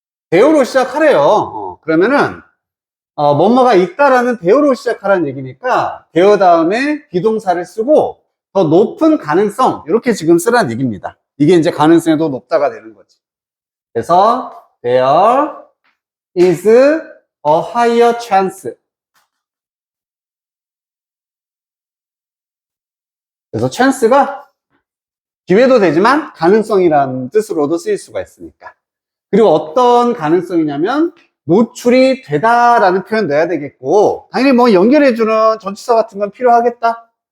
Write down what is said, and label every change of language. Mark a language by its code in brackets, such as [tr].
[ko] 대우로 시작하래요. 그러면은, 뭐뭐가 있다라는 대우로 시작하라는 얘기니까, 대우 다음에 비동사를 쓰고, 더 높은 가능성, 이렇게 지금 쓰라는 얘기입니다. 이게 이제 가능성이 더 높다가 되는 거지. 그래서, [en] there is a higher chance. [ko] 그래서 chance가 기회도 되지만 가능성이라는 뜻으로도 쓰일 수가 있으니까. 그리고 어떤 가능성이냐면 노출이 되다라는 표현 넣어야 되겠고, 당연히 뭐 연결해주는 전치사 같은 건 필요하겠다.